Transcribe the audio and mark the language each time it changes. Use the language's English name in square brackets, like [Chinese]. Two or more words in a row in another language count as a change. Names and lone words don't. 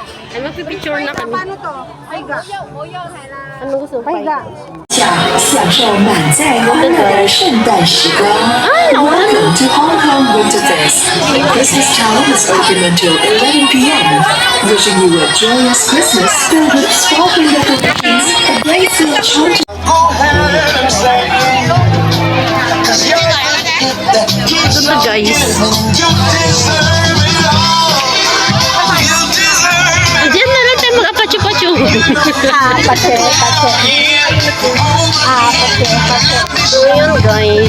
[Filipino] Ay, magpipicture na kami. Paano to? Paiga. Anong gusto mo? Paiga. [Chinese] 享受满载欢乐的圣诞时光。 Ah, [English] Welcome to Hong Kong Winter Fest. Christmas Town is open until 11 p.m. Wishing you a joyous Christmas filled with sparkling decorations, a great deal of charm. [Filipino] Ito na guys. Diyan na lang tayo mag-apachu-pachu. Pache. So yun guys.